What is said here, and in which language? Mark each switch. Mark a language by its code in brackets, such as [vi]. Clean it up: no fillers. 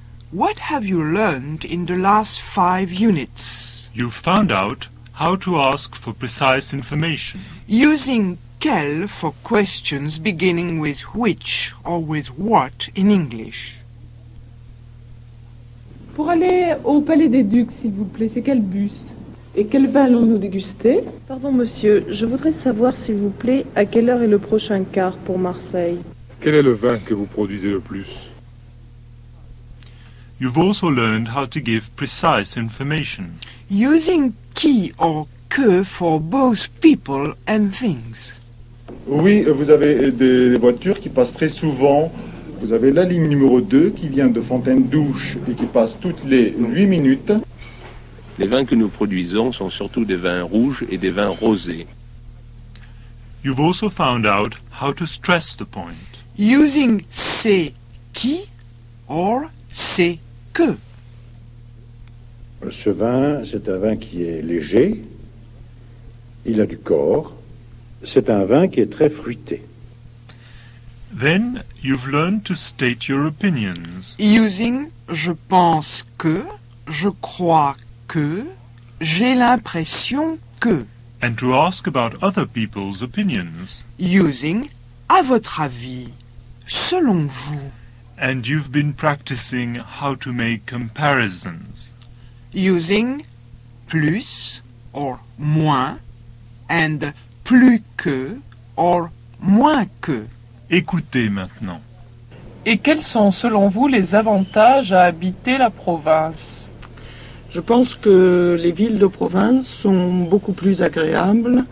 [en] What have you learned in the last 5 units? You've found out how to ask for precise information. Using quel for questions beginning with which or with what in English. [fr] Pour aller au Palais des Ducs, s'il vous plaît, c'est quel bus? Et quel vin allons-nous déguster? Pardon, monsieur, je voudrais savoir, s'il vous plaît, à quelle heure est le prochain car pour Marseille? Quel est le vin que vous produisez le plus? [en] You've also learned how to give precise information. Using qui or que for both people and things. [fr] Oui, vous avez des voitures qui passent très souvent. Vous avez la ligne numéro 2 qui vient de Fontaine-Douche et qui passe toutes les 8 minutes. Les vins que nous produisons sont surtout des vins rouges et des vins rosés. [en] You've also found out how to stress the point. Using c'est qui or c'est que. [fr] Ce vin, c'est un vin qui est léger, il a du corps, c'est un vin qui est très fruité. [en] Then you've learned to state your opinions. Using [fr] je pense que, je crois que, j'ai l'impression que. [en] And to ask about other people's opinions. Using [fr] à votre avis, selon vous. [en] And you've been practicing how to make comparisons. Using plus or moins and plus que or moins que. [fr] Écoutez maintenant. Et quels sont, selon vous, les avantages à habiter la province? Je pense que les villes de province sont beaucoup plus agréables.